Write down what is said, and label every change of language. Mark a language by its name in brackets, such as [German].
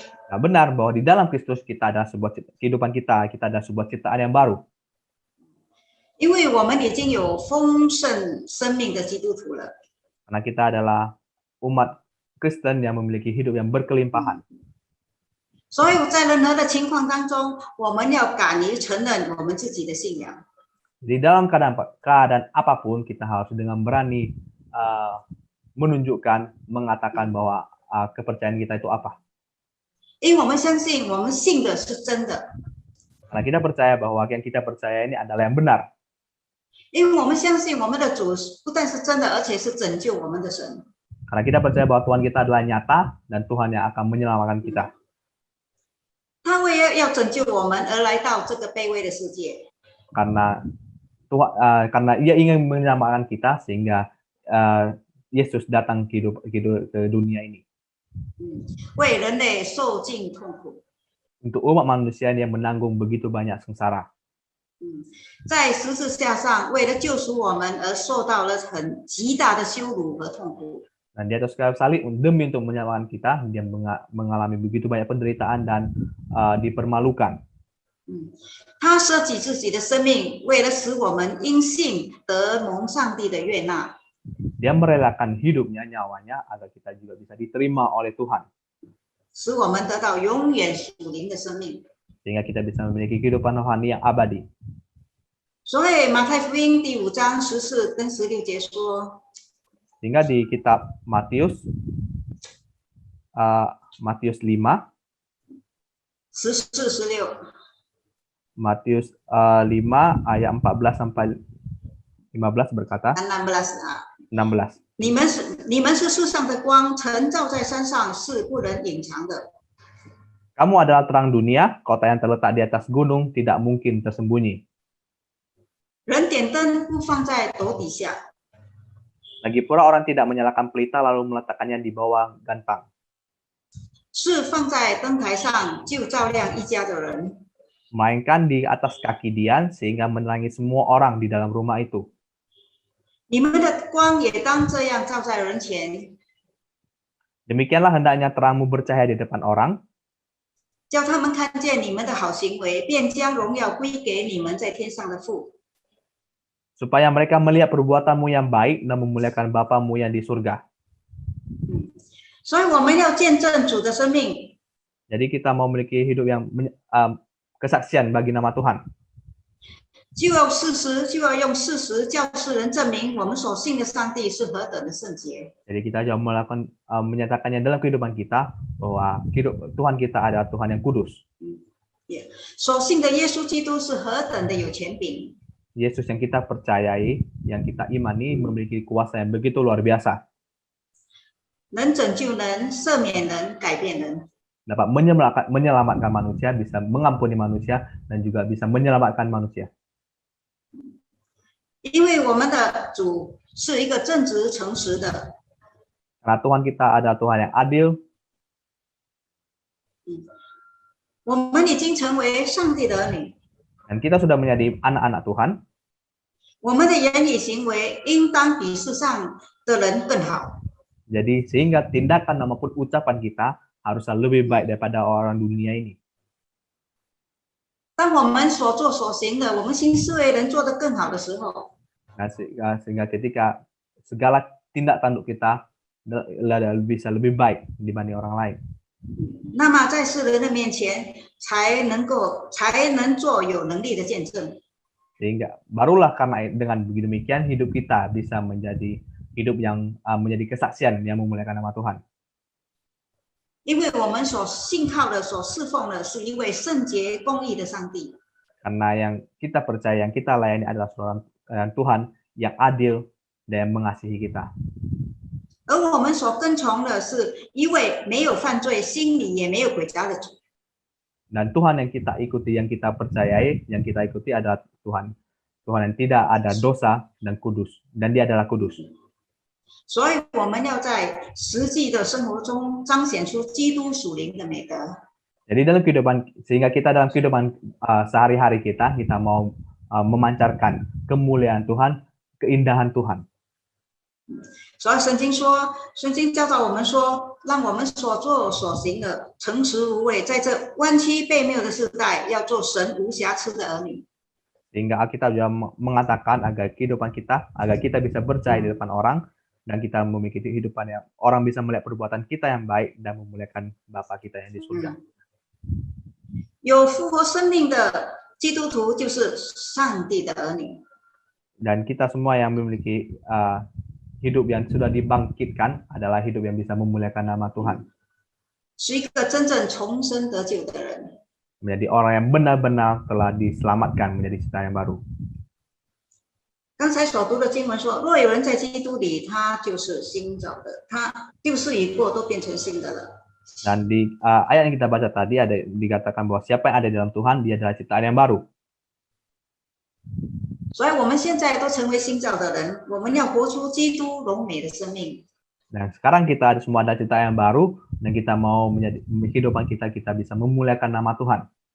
[Indonesian] Nah, benar bahwa di dalam Kristus kita adalah kehidupan kita adalah sebuah ciptaan yang baru. [Chinese] 因为我们已经有丰盛生命的基督徒了。 [Indonesian] Karena kita adalah umat Kristen yang memiliki hidup yang berkelimpahan. [Chinese] 所以在任何的情况当中，我们要敢于承认我们自己的信仰。 [Indonesian] Di dalam keadaan apapun, kita harus dengan berani mengatakan bahwa kepercayaan kita itu apa. [Chinese] 因为我们相信，我们信的是真的。 [Indonesian] Karena kita percaya bahwa yang kita percaya ini adalah yang benar. [Chinese] 因为我们相信我们的主不但是真的，而且是拯救我们的神。 [Indonesian] Karena kita percaya bahwa Tuhan kita adalah nyata dan Tuhan yang akan menyelamatkan kita. [Chinese] 他为了要拯救我们而来到这个卑微的世界。 [Indonesian] Karena Ia ingin menyelamatkan kita, sehingga Yesus datang ke dunia ini. [Chinese] 为人类受尽痛苦。 [Indonesian] Untuk umat manusia yang menanggung begitu banyak sengsara. [Chinese] 在十字架上，为了救赎我们而受到了很极大的羞辱和痛苦。 [Indonesian] Dan di atas kayu salib demi untuk menyelamatkan kita, dia mengalami begitu banyak penderitaan dan dipermalukan. [Chinese] 他舍己自己的生命，为了使我们因信得蒙上帝的悦纳。 [Indonesian] Dia merelakan hidupnya, nyawanya, agar kita juga bisa diterima oleh Tuhan. [Chinese] 使我们得到永远属灵的生命。 [Indonesian] Sehingga kita bisa memiliki kehidupan rohani yang abadi. [Chinese] 所以马太福音第5章14跟16节说。 [Indonesian] Sehingga di kitab Matius 5 14, 16 Matius 5 ayat 14 sampai 15 berkata 16. [Chinese] 你们是世上的光，晨照在山上是不能隐藏的。 [Indonesian] Kamu adalah terang dunia, kota yang terletak di atas gunung tidak mungkin tersembunyi. [Chinese] 人点灯不放在斗底下， [Indonesian] Lagi pula orang tidak menyalakan pelita lalu meletakkannya di bawah gantang, [Chinese] 是放在灯台上，就照亮一家的人。 [Indonesian] melainkan di atas kaki Dian sehingga menerangi semua orang di dalam rumah itu. [Chinese] 你们的光也当这样照在人前， [Indonesian] Demikianlah hendaknya terangmu bercahaya di depan orang, [Chinese] 叫他们看见你们的好行为，便将荣耀归给你们在天上的父。 [Indonesian] supaya mereka melihat perbuatanmu yang baik dan memuliakan Bapamu yang di surga. [Chinese] 所以我们要见证主的生命， [Indonesian] Jadi kita mau memiliki hidup yang kesaksian bagi nama Tuhan. [Chinese] 就要用事实叫世人证明我们所信的上帝是何等的圣洁。 [Indonesian] Jadi kita juga melakukan menyatakannya dalam kehidupan kita bahwa Tuhan kita adalah Tuhan yang kudus. [Chinese] 所信的耶稣基督是何等的有权柄， [Indonesian] Yesus yang kita percayai, yang kita imani memiliki kuasa yang begitu luar biasa. [Chinese] 能拯救人、赦免人、改变人。 [Indonesian] Dapat menyelamatkan manusia, bisa mengampuni manusia, dan juga bisa menyelamatkan manusia. [Chinese] 因为我们的主是一个正直诚实的， [Indonesian] Karena Tuhan kita adalah Tuhan yang adil, [Chinese] 我们已经成为上帝的儿女， [Indonesian] dan kita sudah menjadi anak-anak Tuhan. [Chinese] 我们的言语行为应当比世上的人更好。 [Indonesian] Jadi sehingga tindakan maupun ucapan kita haruslah lebih baik daripada orang dunia ini. [Chinese] 当我们所做所行的，我们新思维能做得更好的时候， [Indonesian] Nah, sehingga ketika segala tindak tanduk kita bisa lebih baik dibanding orang lain. [Chinese] 那么在世人的面前才能做有能力的见证。 [Indonesian] Sehingga barulah karena dengan demikian hidup kita bisa menjadi hidup yang menjadi kesaksian yang memuliakan nama Tuhan. [Chinese] 因为我们所信靠的、所侍奉的是一位圣洁公义的上帝， [Indonesian] Karena yang kita percaya, yang kita layani adalah seorang Tuhan yang adil dan yang mengasihi kita. [Chinese] 而我们所跟从的是一位没有犯罪、心里也没有诡诈的主。 [Indonesian] Dan Tuhan yang kita ikuti, yang kita percayai, yang kita ikuti adalah Tuhan. Tuhan yang tidak ada dosa dan kudus. Dan dia adalah kudus. [Chinese] 所以我们要在实际的生活中彰显出基督属灵的美德。 [Indonesian] Jadi dalam kehidupan, sehingga kita dalam kehidupan sehari-hari kita mau memancarkan kemuliaan Tuhan, keindahan Tuhan. [Chinese] 所以圣经教导我们说，让我们所做所行的诚实无畏，在这弯曲悖谬的时代，要做神无瑕疵的儿女。 [Indonesian] Sehingga Alkitab juga mengatakan agar kehidupan kita, agar kita bisa berjaya di depan orang, dan kita memiliki kehidupan yang orang bisa melihat perbuatan kita yang baik dan memuliakan Bapa kita yang di surga. [Chinese] 有复活生命的基督徒就是上帝的儿女。 [Indonesian] Dan kita semua yang memiliki hidup yang sudah dibangkitkan adalah hidup yang bisa memuliakan nama Tuhan. [Chinese] 是一个真正重生得救的人。 [Indonesian] Menjadi orang yang benar-benar telah diselamatkan menjadi ciptaan yang baru. [Chinese] 刚才所读的经文说，若有人在基督里，他就是新造的，他旧事已过，都变成新的了。 [Indonesian] Dan di ayat yang kita baca tadi ada dikatakan bahwa siapa yang ada di dalam Tuhan, dia adalah ciptaan yang baru. [Chinese] 所以我们现在都成为新造的人，我们要活出基督荣美的生命。 [Indonesian] Dan sekarang kita ada semua ada ciptaan yang baru, dan kita mau menjadi kehidupan kita bisa memuliakan nama Tuhan.